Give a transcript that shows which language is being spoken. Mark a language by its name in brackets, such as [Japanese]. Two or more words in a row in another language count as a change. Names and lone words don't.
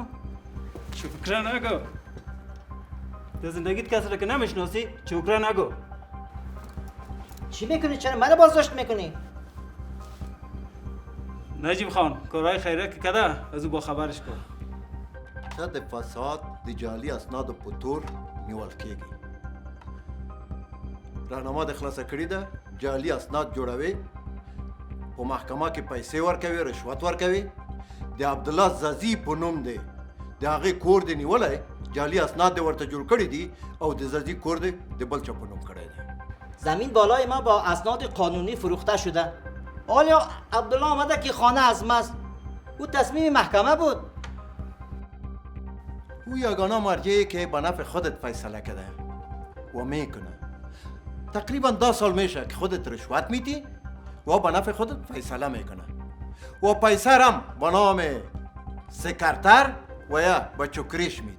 [Persian] چکره نگو. در زندگیت کسی را که نمیشناسی چکره نگو. چی میکنی؟ چرا منو بازداشت میکنی؟ نجیب خان، کارهای خیره که کده از او با خبرش کن. [Pashto] تا د فساد د جعلي اسنادو په تور نیول کېږي. راهنما د خلاصه کړې ده، جعلي اسناد جوړوي، په محکمه کې پیسې ورکوي، رشوت ورکوي. د عبدالله زازي په نوم دی، د هغې کور دی نیولی، جعلي اسناد دی ورته جوړ کړي دي او د زازي کور دی د بل چا په نوم کړی دی. [Persian] زمین بالای ما با اسناد قانونی فروخته شده. حالا عبدالله آمده که خانه از ماست. او تصمیم محکمه بود. او یگانه مرجعی که به نفع خودت فیصله کرده و میکنه. تقریبا 10 سال میشه که خودت رشوت میدی و به نفع خودت فیصله میکنه و پیسه هم به نام سکرتر و یا به چکریش میدی.